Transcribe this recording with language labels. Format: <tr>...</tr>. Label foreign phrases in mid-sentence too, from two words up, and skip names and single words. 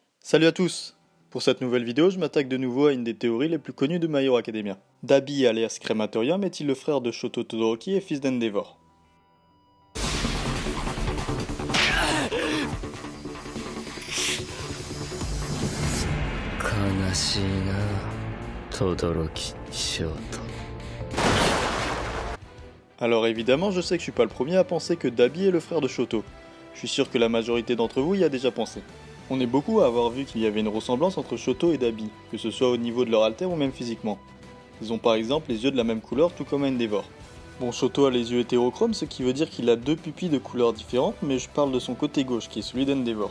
<fr>Salut à tous! Pour cette nouvelle vidéo, je m'attaque de nouveau à une des théories les plus connues de My Hero Academia. Dabi alias Crematorium est-il le frère de Shoto Todoroki et fils d'Endeavor?</fr> <ja>悲しいな、轟翔太。</ja> <fr>Alors évidemment, je sais que je suis pas le premier à penser que Dabi est le frère de Shoto. Je suis sûr que la majorité d'entre vous y a déjà pensé. On est beaucoup à avoir vu qu'il y avait une ressemblance entre Shoto et Dabi, que ce soit au niveau de leur alter ou même physiquement. Ils ont par exemple les yeux de la même couleur tout comme Endeavor. Bon, Shoto a les yeux hétérochromes, ce qui veut dire qu'il a deux pupilles de couleurs différentes, mais je parle de son côté gauche qui est celui d'Endeavor.</fr>